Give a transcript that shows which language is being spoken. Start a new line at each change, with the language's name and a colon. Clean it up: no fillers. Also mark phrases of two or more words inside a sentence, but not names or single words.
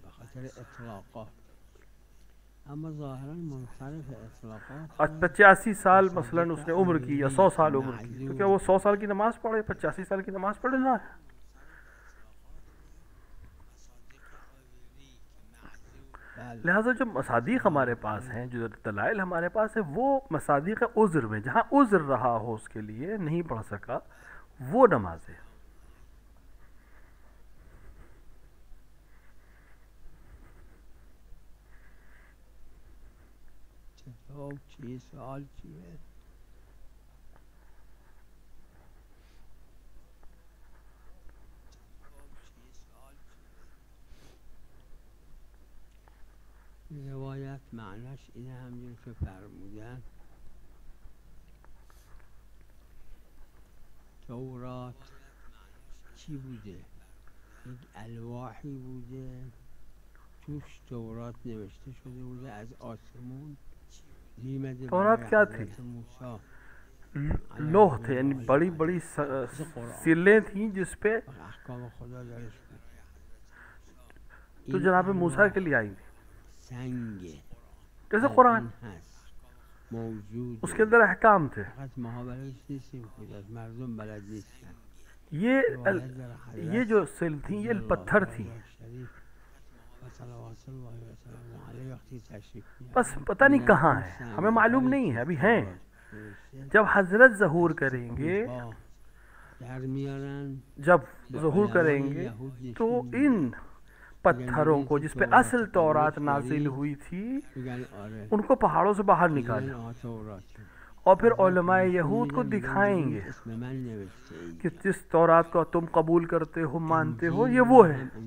Urdu: آج 85 سال مثلا اس نے عمر کی یا 100 سال عمر کی، کیونکہ وہ 100 سال کی نماز پڑھے 85 سال کی نماز پڑھے نہ ہے. لہٰذا جو مصادیق ہمارے پاس ہیں، جو دلائل ہمارے پاس ہیں، وہ مصادیق عذر میں جہاں عذر رہا ہو اس کے لیے نہیں پڑھ سکا وہ نمازیں.
Persian: سوال چیه؟ روایت معناش اینه همجور که فرمودن تورات چی بوده؟ یک الواحی بوده توش تورات نوشته شده بوده از آسمون نیمده.
Urdu: تورات کیا تھی؟ لوح تھے، یعنی بڑی بڑی سلیں تھیں جس پہ
Persian: احکام خدا درش بود.
Urdu: تو جناب موسیٰ کے لیے آئی تھی
Persian: سنگ
Urdu: جیسے قرآن، موجود اس کے اندر احکام تھے.
Persian: فقط ما بلد نیستیم کجاست، مردم بلد نیستن.
Urdu: یہ جو سل تھیں یہ پتھر تھیں، بس پتہ نہیں کہاں ہے، ہمیں معلوم نہیں ہے، ابھی ہیں۔ جب حضرت ظہور کریں گے، جب ظہور کریں گے تو ان پتھروں کو جس پہ اصل تورات نازل ہوئی تھی ان کو پہاڑوں سے باہر نکالیں اور پھر علماء یہود کو دکھائیں گے کہ جس تورات کو تم قبول کرتے ہو، مانتے ہو، یہ وہ ہے۔